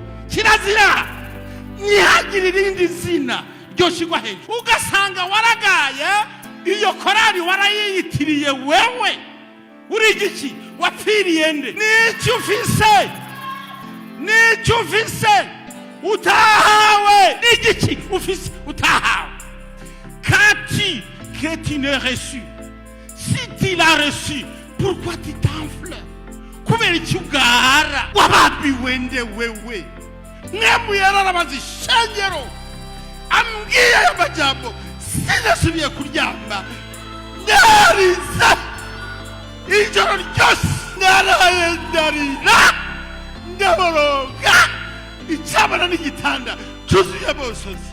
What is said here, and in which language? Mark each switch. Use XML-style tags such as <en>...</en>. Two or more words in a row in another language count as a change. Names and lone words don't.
<rn>Kirazira ntihagire irindi zina ryoshigwa hejuru. Ugasanga waragaye iyo korari warayiyitiriye wewe uri igiki wapfiriye nde? N'icyo ufise utahawe. N'igiki ufise utahawe.</rn> <fr>Quand tu n'as reçu, si tu l'as reçu, pourquoi tu t'enfles?</fr> <rn>Kubera iki ugara wababiwe nde wewe? Mwemu yararabaza ishengero ambwiye ayo majambo sinasubiye kuryama. Ndariza ijoro ryose naraye ndarira ndaboroga icyabana n'igitanda cyuzuye bosozi.</rn>